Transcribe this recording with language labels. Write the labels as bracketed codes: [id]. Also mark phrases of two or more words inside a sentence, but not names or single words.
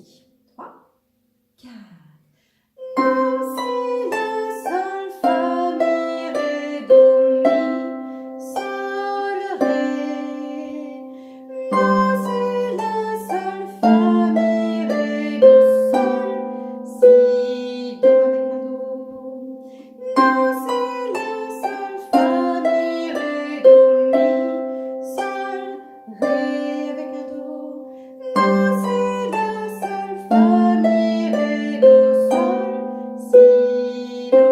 [fr] 3, 4. Do, Si, La, Sol, Fa, Mi, Ré, Do, Mi, Sol, Ré. Do, Si, La, Sol, Fa, Mi, Ré, Do, Sol, Si, Do avec un Do. Do, Si, La, Sol, Fa, Mi, Ré, Do, Mi, Sol, Ré avec un Do. Do, Si, La, Sol, Fa, Mi, Ré, Do, Sol, Si, Do.